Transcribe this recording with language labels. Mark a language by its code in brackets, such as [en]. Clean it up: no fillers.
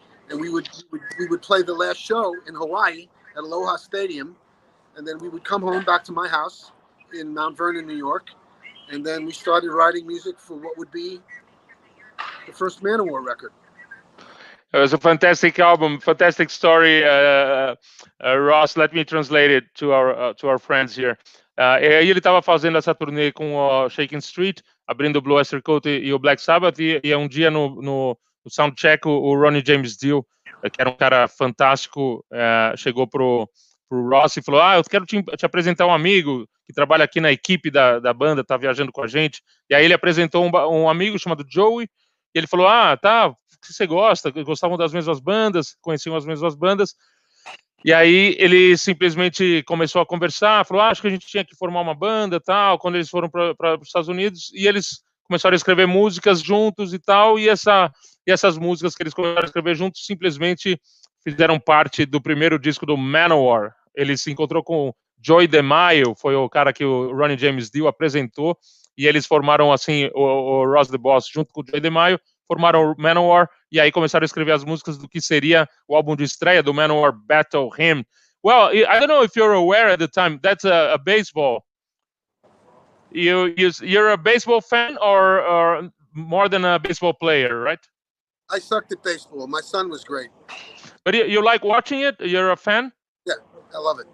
[en] And we would play the last show in Hawaii at Aloha Stadium, and then we would come home back to my house in Mount Vernon, New York, and then we started writing music for what would be the first Manowar record. It was a fantastic album, fantastic story. Ross, let me translate it to our friends here. [pt] Aí ele estava fazendo essa turnê com o Shaking Street, abrindo o Blue Oyster Cult e o Black Sabbath, e um dia no soundcheck o Ronnie James Dio, que era um cara fantástico, chegou pro Ross e falou: eu quero te apresentar um amigo que trabalha aqui na equipe da banda, tá viajando com a gente. E aí ele apresentou um amigo chamado Joey, e ele falou: tá, o que você gosta? Gostavam das mesmas bandas, conheciam as mesmas bandas. E aí ele simplesmente começou a conversar, falou: acho que a gente tinha que formar uma banda, tal. Quando eles foram para os Estados Unidos, e eles começaram a escrever músicas juntos e tal, e essas músicas que eles começaram a escrever juntos simplesmente fizeram parte do primeiro disco do Manowar. Ele se encontrou com Joey DeMaio, foi o cara que o Ronnie James Dio apresentou, e eles formaram assim o Ross the Boss junto com o Joey DeMaio, formaram o Manowar, e aí começaram a escrever as músicas do que seria o álbum de estreia do Manowar, Battle Hymn. [en] Well, I don't know if you're aware at the time, that's a baseball. You're a baseball fan or more than a baseball player, right? I sucked at baseball. My son was great. But you like watching it? You're a fan? Yeah, I love it.